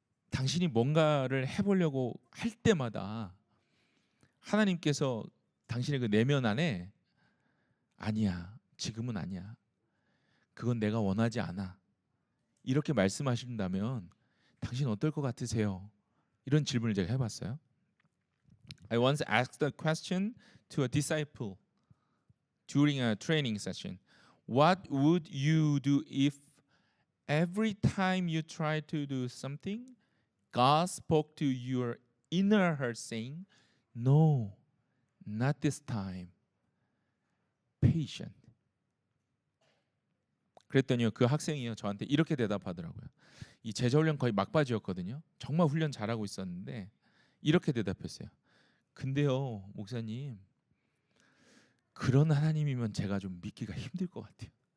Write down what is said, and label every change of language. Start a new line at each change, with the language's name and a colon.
Korean: 당신이 뭔가를 해보려고 할 때마다 하나님께서 당신의 그 내면 안에 아니야, 지금은 아니야, 그건 내가 원하지 않아, 이렇게 말씀하신다면 당신 어떨 것 같으세요? 이런 질문을 제가 해봤어요.
English: I once asked a question to a disciple during a training session. What would you do if every time you try to do something, God spoke to your inner heart saying, "No, not this time. Patient."
Korean: 그랬더니요, 그 학생이요, 저한테 이렇게 대답하더라고요. 이 제자 훈련 거의 막바지였거든요. 정말 훈련 잘하고 있었는데 이렇게 대답했어요. 근데요, 목사님, 그런 하나님이면 제가 좀 믿기가 힘들 것 같아요.